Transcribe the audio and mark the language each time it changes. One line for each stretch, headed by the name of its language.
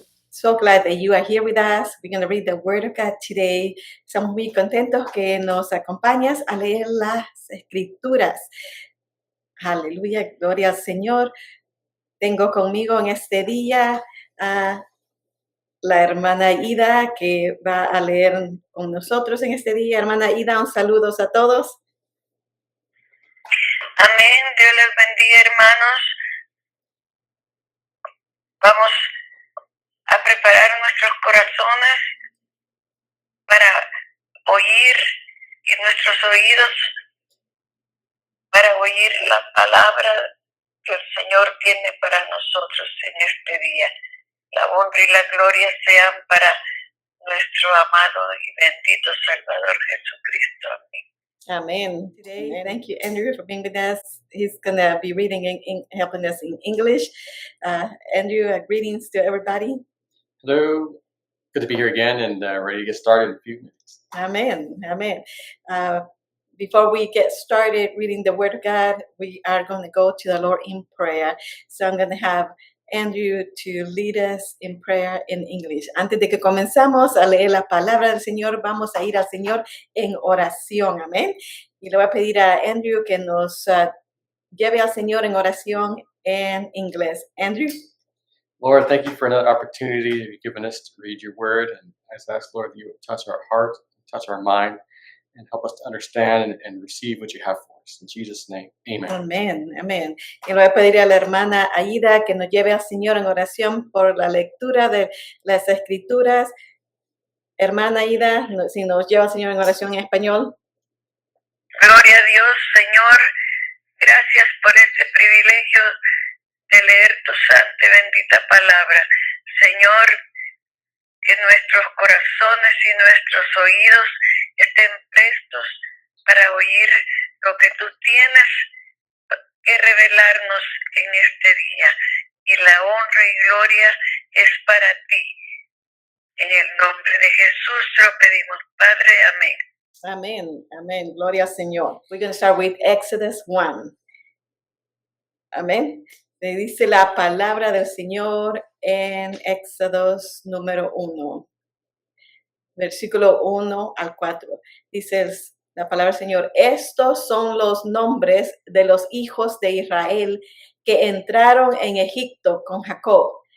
English: So glad that you are here with us. We're going to read the Word of God today.
Spanish: Estamos muy contentos que nos acompañas a leer las Escrituras. Aleluya, gloria al Señor. Tengo conmigo en este día a la hermana Ida que va a leer con nosotros en este día. Hermana Ida, un saludo a todos. Amén. Dios les bendiga, hermanos. Vamos a preparar nuestros corazones para oír y nuestros oídos para oír la palabra que el Señor tiene para nosotros en este día. La honra y la gloria sean para nuestro amado y bendito Salvador Jesucristo. Amén.
English: Amen. Today, thank you, Andrew, for being with us. He's going to be reading helping us in English. Andrew, greetings to everybody. Hello. Good to be here again and ready to get started in a few minutes. Amen. Amen. Before we get started reading the Word of God, we are going to go to the Lord in prayer. So I'm going to have Andrew to lead us in prayer in English.
Spanish: Antes de que comenzamos a leer la palabra del Señor, vamos a ir al Señor en oración. Amén. Y le voy a pedir a Andrew que nos lleve al Señor en oración en inglés. Andrew.
English: Lord, thank you for another opportunity you've given us to read your word. And I just ask, Lord, that you would touch our heart, touch our mind, and help us to understand and receive what you have for us. In Jesus' name, amen.
Spanish: Amén, amén. Y le voy a pedir a la hermana Aida que nos lleve al Señor en oración por la lectura de las Escrituras. Hermana Aida, si nos lleva al Señor en oración en español. Gloria a Dios, Señor. Gracias por este privilegio de leer tu santa y bendita palabra. Señor, que nuestros corazones y nuestros oídos estén prestos para oír lo que tú tienes que revelarnos en este día. Y la honra y gloria es para ti. En el nombre de Jesús te lo pedimos, Padre. Amén. Amén, amén. Gloria al Señor.
English: We're going to start with Exodus 1.
Spanish: Amén. Le dice la palabra del Señor en Éxodos número 1. Versículo 1 al 4. Dice la palabra del Señor: estos son los nombres de los hijos de Israel que entraron en Egipto con Jacob.